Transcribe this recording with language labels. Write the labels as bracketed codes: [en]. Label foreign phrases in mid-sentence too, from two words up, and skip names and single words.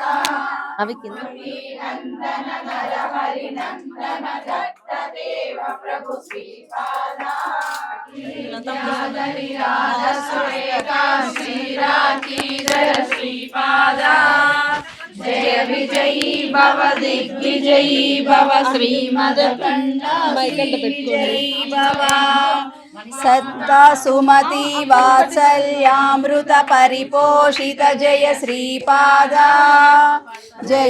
[te] అవి కింద [sa] నందన నర హరి నందన దత్త దేవ ప్రభు శ్రీపాద విద్యాధరి రాధ సురేఖ శ్రీరాఖీధర శ్రీపాద जय विजयी भव दिग्विजयी भव श्रीमदखण्डा विजयी भव सत्ता सुमति वात्सल्यामृत परिपोषित जय श्रीपादा जय